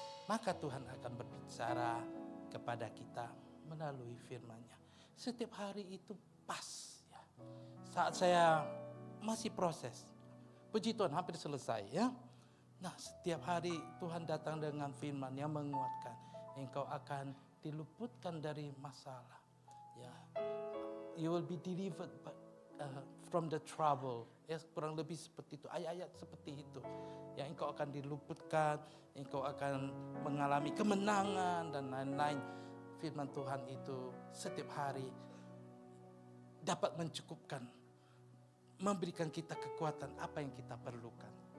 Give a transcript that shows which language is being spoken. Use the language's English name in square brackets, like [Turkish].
[Indonesian] Maka Tuhan akan berbicara kepada kita melalui firman-Nya. Setiap hari itu pas. Ya. Saat saya masih proses, puji Tuhan hampir selesai ya. Nah, setiap hari Tuhan datang dengan firman yang menguatkan. Engkau akan diluputkan dari masalah. [English] Ya, you will be delivered from the trouble. [Indonesian] Ya, kurang lebih seperti itu. Ayat-ayat seperti itu. Ya, engkau akan diluputkan, engkau akan mengalami kemenangan dan lain-lain. Firman Tuhan itu setiap hari dapat mencukupkan, memberikan kita kekuatan apa yang kita perlukan.